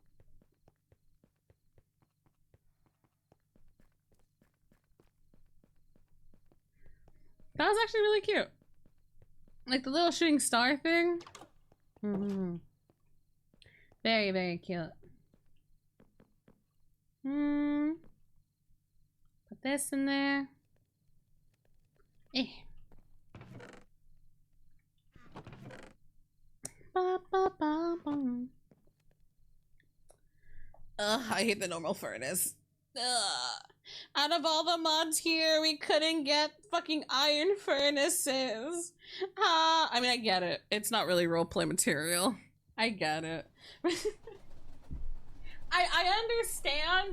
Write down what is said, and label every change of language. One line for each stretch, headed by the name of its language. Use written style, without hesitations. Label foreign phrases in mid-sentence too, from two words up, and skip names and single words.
English: That was actually really cute. Like the little shooting star thing. Mm-hmm. Very, very cute. Put this in there. Eh. Ba, ba, ba, ba. Ugh, I hate the normal furnace. Ugh. Out of all the mods here, we couldn't get fucking iron furnaces. I mean, I get it. It's not really roleplay material. I get it. I understand.